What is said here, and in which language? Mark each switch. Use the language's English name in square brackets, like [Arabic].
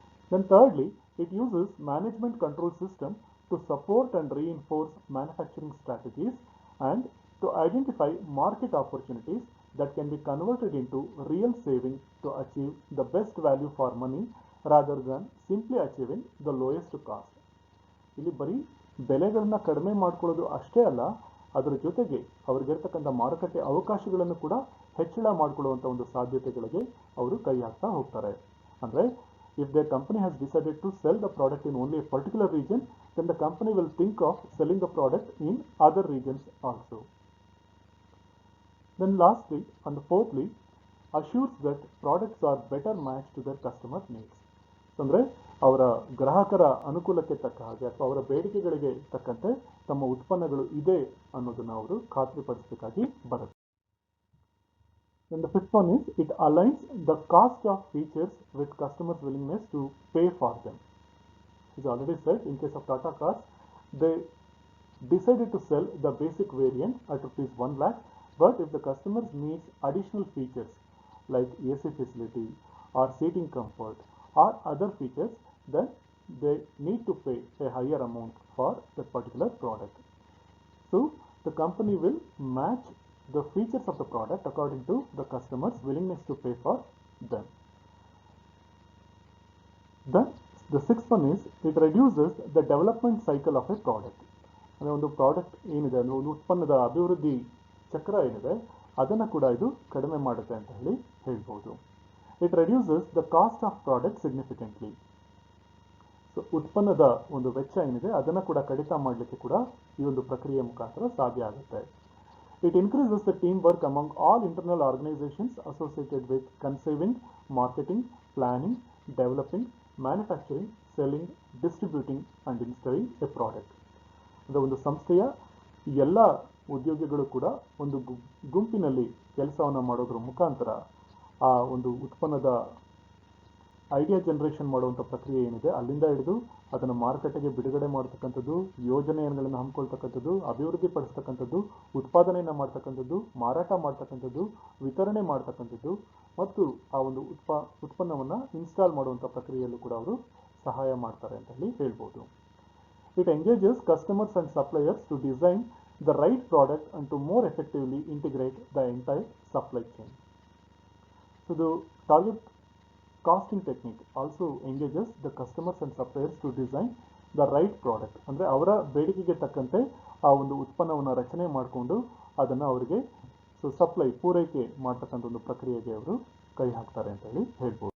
[English] Then thirdly, it uses management control system to support and reinforce manufacturing strategies and to identify market opportunities that can be converted into real saving to achieve the best value for money rather than simply achieving the lowest cost. [Kannada] ಇಲ್ಲಿ ಬರೀ ಬೆಲೆಗಳನ್ನ ಕಡಿಮೆ ಮಾಡ್ಕೊಳ್ಳೋದು ಅಷ್ಟೇ ಅಲ್ಲ, ಅದರ ಜೊತೆಗೆ ಅವ್ರಿಗಿರ್ತಕ್ಕಂಥ ಮಾರುಕಟ್ಟೆ ಅವಕಾಶಗಳನ್ನು ಕೂಡ ಹೆಚ್ಚಳ ಮಾಡಿಕೊಳ್ಳುವಂಥ ಒಂದು ಸಾಧ್ಯತೆಗಳಿಗೆ ಅವರು ಕೈ ಹಾಕ್ತಾ ಹೋಗ್ತಾರೆ. [English] ಅಂದರೆ if their company has decided to sell the product in only a particular region, then the company will think of selling the product in other regions also. Then lastly and fourthly, assures that products are better matched to their customer needs. [Kannada] ಅಂದರೆ ಅವರ ಗ್ರಾಹಕರ ಅನುಕೂಲಕ್ಕೆ ತಕ್ಕ ಹಾಗೆ ಅಥವಾ ಅವರ ಬೇಡಿಕೆಗಳಿಗೆ ತಕ್ಕಂತೆ ತಮ್ಮ ಉತ್ಪನ್ನಗಳು ಇದೆ ಅನ್ನೋದನ್ನು ಅವರು ಖಾತ್ರಿಪಡಿಸಬೇಕಾಗಿ ಬರುತ್ತೆ. [English] And the fifth one is it aligns the cost of features with customers' willingness to pay for them. As already said, in case of Tata Cars, they decided to sell the basic variant at rupees 1 lakh, but if the customers needs additional features like AC facility or seating comfort or other features, then they need to pay a higher amount for that particular product. So the company will match the features of the product according to the customer's willingness to pay for them. Then the sixth one is it reduces the development cycle of a product. [Kannada] ಅಂದರೆ ಒಂದು product ಏನಿದೆ ಅಂದರೆ ಒಂದು ಉತ್ಪನ್ನದ ಅಭಿವೃದ್ಧಿ ಚಕ್ರ ಏನಿದೆ ಅದನ್ನು ಕೂಡ ಇದು ಕಡಿಮೆ ಮಾಡುತ್ತೆ ಅಂತ ಹೇಳಿ ಹೇಳ್ಬೋದು. [English] It reduces the cost of product significantly. [Kannada] So ಉತ್ಪನ್ನದ ಒಂದು ವೆಚ್ಚ ಏನಿದೆ ಅದನ್ನು ಕೂಡ ಕಡಿತ ಮಾಡಲಿಕ್ಕೆ ಕೂಡ ಈ ಒಂದು ಪ್ರಕ್ರಿಯೆ ಮುಖಾಂತರ ಸಾಧ್ಯ ಆಗುತ್ತೆ. [English] It increases the teamwork among all internal organizations associated with conceiving, marketing, planning, developing, manufacturing, selling, distributing and installing a product. [Kannada] ಅಂದರೆ ಒಂದು ಸಂಸ್ಥೆಯ ಎಲ್ಲ ಉದ್ಯೋಗಿಗಳು ಕೂಡ ಒಂದು ಗುಂಪಿನಲ್ಲಿ ಕೆಲಸವನ್ನು ಮಾಡೋದ್ರ ಮುಖಾಂತರ ಆ ಒಂದು ಉತ್ಪನ್ನದ ಐಡಿಯಾ ಜನರೇಷನ್ ಮಾಡುವಂಥ ಪ್ರಕ್ರಿಯೆ ಏನಿದೆ ಅಲ್ಲಿಂದ ಹಿಡಿದು ಅದನ್ನು ಮಾರುಕಟ್ಟೆಗೆ ಬಿಡುಗಡೆ ಮಾಡ್ತಕ್ಕಂಥದ್ದು, ಯೋಜನೆಗಳನ್ನು ಹಮ್ಮಿಕೊಳ್ತಕ್ಕಂಥದ್ದು, ಅಭಿವೃದ್ಧಿ ಪಡಿಸ್ತಕ್ಕಂಥದ್ದು, ಉತ್ಪಾದನೆಯನ್ನು ಮಾಡ್ತಕ್ಕಂಥದ್ದು, ಮಾರಾಟ ಮಾಡ್ತಕ್ಕಂಥದ್ದು, ವಿತರಣೆ ಮಾಡ್ತಕ್ಕಂಥದ್ದು ಮತ್ತು ಆ ಒಂದು ಉತ್ಪನ್ನವನ್ನು ಇನ್ಸ್ಟಾಲ್ ಮಾಡುವಂಥ ಪ್ರಕ್ರಿಯೆಯಲ್ಲೂ ಕೂಡ ಅವರು ಸಹಾಯ ಮಾಡ್ತಾರೆ ಅಂತ ಹೇಳಿ ಹೇಳ್ಬೋದು. [English] It engages customers and suppliers to design the right product and to more effectively integrate the entire supply chain. So the target costing technique also engages the customers and suppliers to design the right product. [Kannada] ಅಂದರೆ ಅವರ ಬೇಡಿಕೆಗೆ ತಕ್ಕಂತೆ ಆ ಒಂದು ಉತ್ಪನ್ನವನ್ನು ರಚನೆ ಮಾಡಿಕೊಂಡು ಅದನ್ನು ಅವರಿಗೆ ಸೊ ಸಪ್ಲೈ ಪೂರೈಕೆ ಮಾಡ್ತಕ್ಕಂಥ ಒಂದು ಪ್ರಕ್ರಿಯೆಗೆ ಅವರು ಕೈ ಹಾಕ್ತಾರೆ ಅಂತ ಹೇಳಿ ಹೇಳ್ಬೋದು.